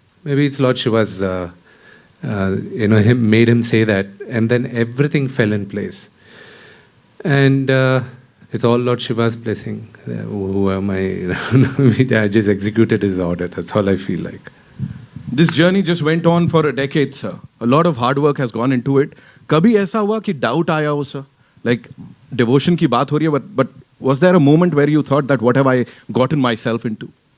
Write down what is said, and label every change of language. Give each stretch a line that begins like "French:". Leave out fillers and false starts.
English: Maybe it's Lord Shiva's, made him say that, and then everything fell in place. And it's all Lord Shiva's blessing. Who am I? I just executed his order. That's all I feel like. This journey just went on for a decade, sir. A lot of hard work has gone into it.
Hindi: कभी ऐसा हुआ कि doubt आया हो sir?
English: Like devotion
Hindi: की बात हो रही है,
English: but Was there a moment where you thought that what have I gotten myself into?